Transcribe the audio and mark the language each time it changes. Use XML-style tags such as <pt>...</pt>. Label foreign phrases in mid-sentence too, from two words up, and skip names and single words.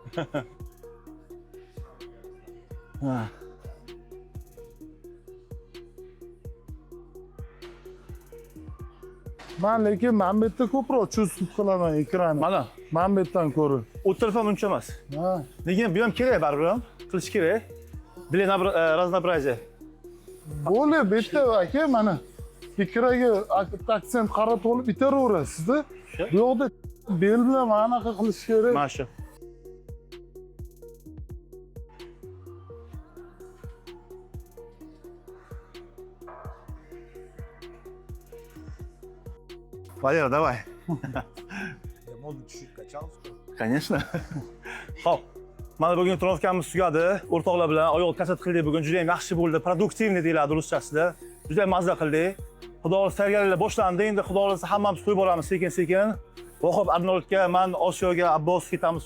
<uz>Ha. Men lekin mana bu yerda ko'proq chust qilaman ekranni. Mana, Mana bu yerdan ko'ra. u taraf ham uncha emas. Ha. Lekin bu ham kerak baribir ham. Qilish kerak.</uz> <ru>Для разнообразия.</ru> <uz>Bo'ldi, bu yerda aka mana ekranga aksent qaratib olib bitaverasizda. Bu yoqda bel bilan mana anaqa qilish kerak. Mana shu.</uz> <ru>Валера, давай. Я мог чуть-чуть качался. Конечно.</ru> <uz>Xo'p. Mana bugun trenirovkamiz tugadi. O'rtoqlar bilan oyoq kasat qildik. Bugun juda ham yaxshi bo'ldi. Produktivniy deyiladi ruschasida. Juda ham mazza qildik. Xudo xolasa tayyorgarliklar boshlandi. Endi xudo xolasa hammamiz to'yib boramiz sekin-sekin. Vohib Arnoldga, men Osiyoga, Abbos ketamiz.</uz>